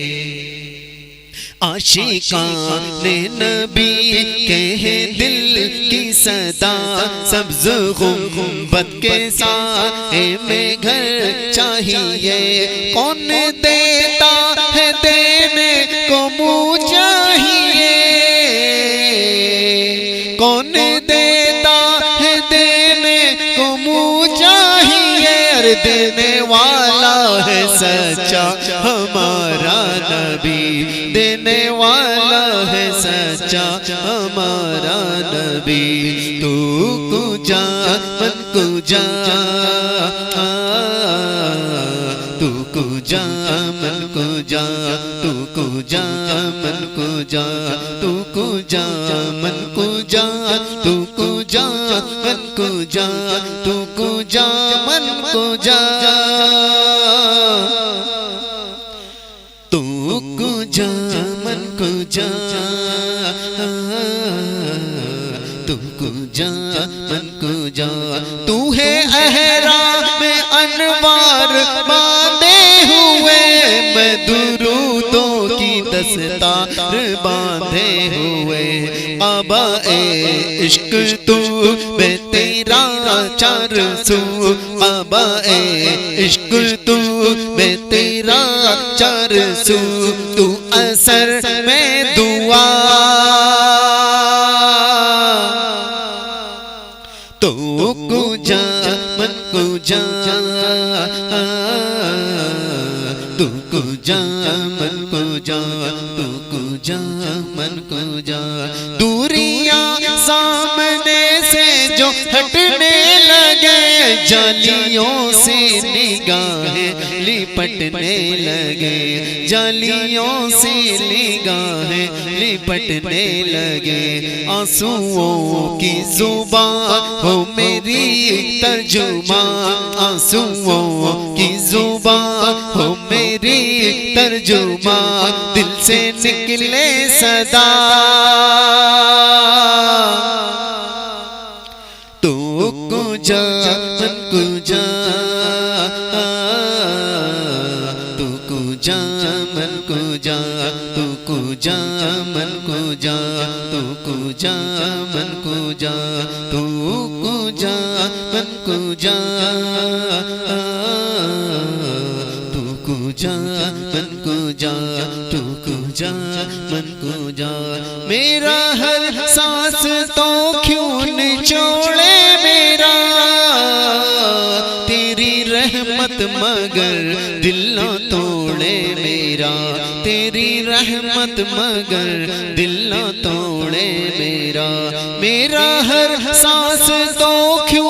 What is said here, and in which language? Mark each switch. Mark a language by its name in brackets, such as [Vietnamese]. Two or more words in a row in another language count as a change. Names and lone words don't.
[Urdu] عاشقان نبی کے دل کی صدا، سبز گنبد کے سائے میں گھر چاہیے، کون دیتا ہے دینے کو منہ چاہیے، کون دیتا ہے دینے پیار دینے والا ہے سچا ہمارا نبی، دینے والا ہے سچا ہمارا نبی۔ [Persian] تو کجا من کجا، تو کجا من کجا، تو کجا من کجا، تو کجا من کجا، تو کجا من کجا، تو کجا من کجا، تو کجا من کجا، تو کجا من کجا۔ [Urdu] تو ہے احرام انوار باندھے ہوئے، میں درودوں کی دستار باندھے ہوئے، آبا عشق تو میں تیرا چار سو، آبا عشق تو میں تیرا چار سو، تو اثر میں دعا، [Persian] تو کجا من کجا، تو کجا من کجا، تو کجا من کجا۔ [Urdu] دوریاں سامنے سے جو ہٹنے لگے، جالیوں سے نگاہیں لپٹنے لگے، جالیوں سے نگاہیں لپٹنے لگے، آنسوؤں کی زبان ہو میری ترجمان، آنسوؤں کی زبان ہو میری ترجمان، دل سے نکلے صدا، [Persian] تو کجا من کجا، تو کجا من کجا، تو کجا من کجا، تو کجا من کجا، تو کجا من کجا، تو کجا من کجا، تو کجا من کجا۔ [Urdu] میرا ہر سانس تو کیوں نچوڑے میرا، تیری رحمت مگر دل نہ توڑے میرا، تیری رحمت مگر دل نہ توڑے میرا، میرا ہر سانس تو کیوں